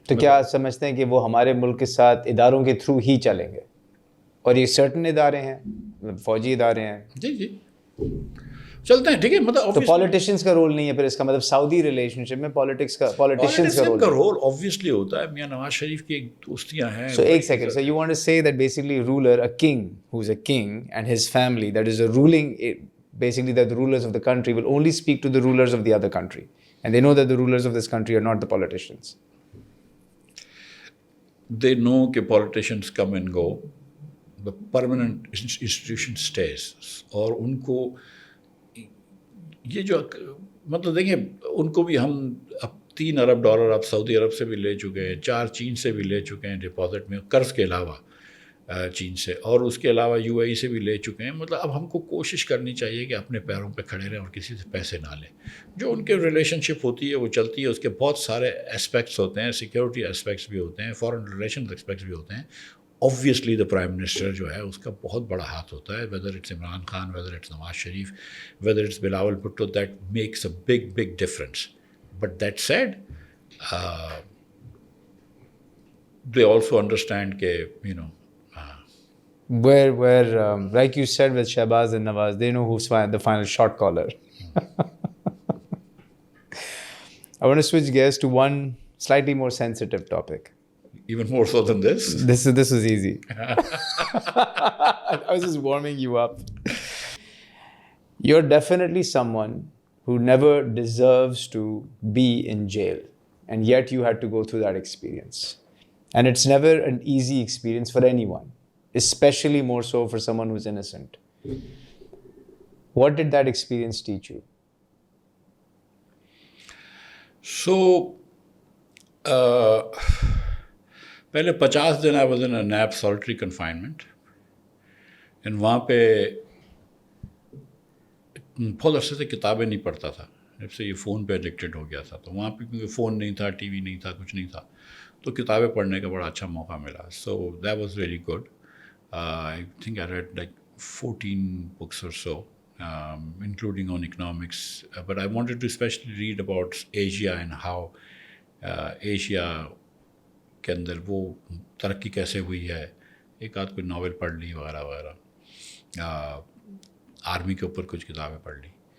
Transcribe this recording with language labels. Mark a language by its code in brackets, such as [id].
[ur] تو کیا سمجھتے ہیں کہ وہ ہمارے ملک کے ساتھ اداروں کے تھرو ہی چلیں گے؟ اور یہ سرٹن ادارے ہیں, فوجی ادارے ہیں. جی چلتے ہیں, ٹھیک ہے. مطلب تو پالیٹیشینس کا رول نہیں ہے پھر اس کا مطلب سعودی ریلیشن شپ میں پالیٹیشینس کا رول آبویسلی ہوتا ہے. میاں نواز شریف کی ایک دوستیاں ہیں. [en] So [ur] ایک second, [en] so you want to say that basically ruler, a king who's a king and his family that is a ruling, basically that the rulers of the country will only speak to the rulers of the other country, and they know that the rulers of this country are not the politicians. They know کہ politicians come and go, the permanent institution stays. [ur] اور ان کو یہ جو مطلب دیکھیں, ان کو بھی ہم اب $3 ارب اب سعودی عرب سے بھی لے چکے ہیں, 4 چین سے بھی لے چکے ہیں ڈپازٹ میں, قرض کے علاوہ چین سے, اور اس کے علاوہ یو اے ای سے بھی لے چکے ہیں. مطلب اب ہم کو کوشش کرنی چاہیے کہ اپنے پیروں پہ کھڑے رہیں اور کسی سے پیسے نہ لیں. جو ان کے ریلیشن شپ ہوتی ہے وہ چلتی ہے, اس کے بہت سارے اسپیکٹس ہوتے ہیں, سیکورٹی اسپیکٹس بھی ہوتے ہیں, فارن ریلیشن اسپیکٹس بھی ہوتے ہیں. [en] Obviously the Prime Minister [ur] جو ہے اس کا بہت بڑا ہاتھ ہوتا ہے, [en] whether it's Imran Khan, whether it's Nawaz Sharif, whether it's Bilawal Bhutto, that makes a big difference. But that said, they also understand [ur] کہ [en] where like you said with Shahbaz and Nawaz, they know who's the final shot caller. I want to switch gears to one slightly more sensitive topic. Even more so than this? This is easy. I was just warming you up. You're definitely someone who never deserves to be in jail, and yet you had to go through that experience. And it's never an easy experience for anyone, especially more so for someone who's innocent. What did that experience teach you? [ur] So, پہلے 50 دن [en] I was in a NAP solitary confinement, and [ur] وہاں پہ بہت عرصے سے کتابیں نہیں پڑھتا تھا, جب سے یہ فون پہ ایڈکٹیڈ ہو گیا تھا. تو وہاں پہ کیونکہ فون نہیں تھا, ٹی وی نہیں تھا, کچھ نہیں تھا, تو کتابیں پڑھنے کا بڑا اچھا موقع ملا. [en] So that was really good. I think I read like 14 books or so, including on economics. But I wanted to especially read about Asia and how Asia [ur] کے اندر وہ ترقی کیسے ہوئی ہے. ایک آدھ کوئی ناول پڑھ لی وغیرہ وغیرہ, آرمی کے اوپر کچھ کتابیں پڑھ لی.